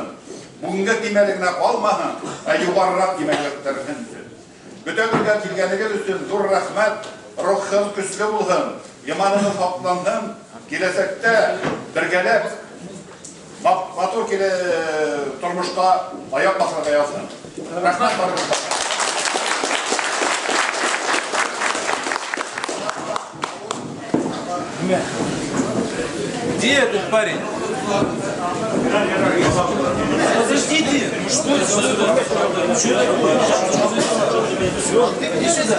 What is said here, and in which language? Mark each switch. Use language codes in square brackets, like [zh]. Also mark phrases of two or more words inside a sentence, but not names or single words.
[tt] Бүгенге кимәлегенә калмаһын, ә югарырак кимәлгә күтәрелсен. Бөтенлегә килгәнегез өчен зур рәхмәт, рухын көчле булсын. Иманыңыз саклансын, киләчәктә бергәләп матур килә тормышка аяк басарга язсын. Рәхмәт барыгызга. [ru] Где этот парень? Подождите! Что это? Иди сюда!